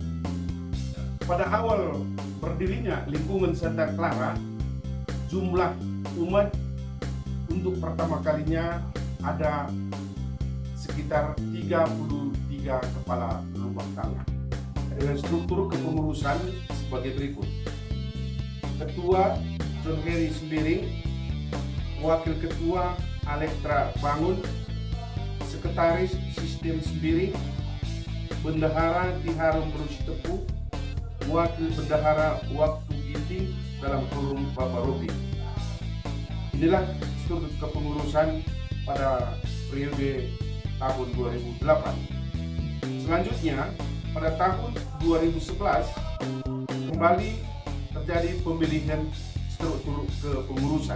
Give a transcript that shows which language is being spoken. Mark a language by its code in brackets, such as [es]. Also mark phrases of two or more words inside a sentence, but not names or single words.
[id] Pada awal berdirinya lingkungan Santa Clara, jumlah umat untuk pertama kalinya ada sekitar 33 kepala rumah tangga dengan struktur kepengurusan sebagai berikut. Ketua John Harry Sembiring, Wakil Ketua Alektra Bangun, Sekretaris Sistem Sembiring, Bendahara Tiharum Berusi-Tepu, Wakil Bendahara Waktu Ginting dalam kurung Bapak Robi. Inilah struktur kepengurusan pada periode tahun 2008. Selanjutnya, pada tahun 2011 kembali terjadi pemilihan struktur kepengurusan.